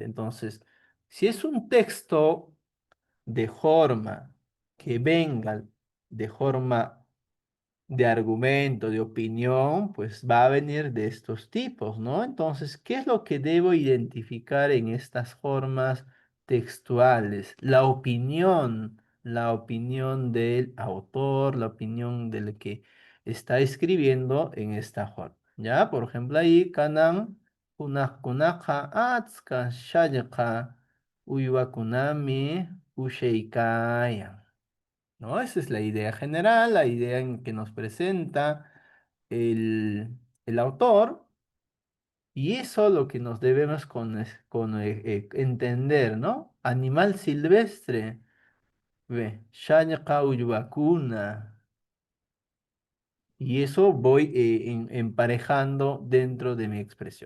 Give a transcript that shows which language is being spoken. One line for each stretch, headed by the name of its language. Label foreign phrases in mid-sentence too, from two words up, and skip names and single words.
Spanish: Entonces, si es un texto de forma que vengan de forma de argumento, de opinión, pues va a venir de estos tipos, ¿no? Entonces, ¿qué es lo que debo identificar en estas formas textuales? La opinión del autor, la opinión del que está escribiendo en esta forma, ¿ya? Por ejemplo, ahí,
Quechua: kanan, kunaqa, atska, shallqa, uywakunami, usheikaya.
Spanish: ¿No? Esa es la idea general, la idea en que nos presenta el autor, y eso lo que nos debemos entender, ¿no? Animal silvestre, ve,
Quechua: Shañaqa Uywakuna,
Spanish: y eso voy emparejando dentro de mi expresión.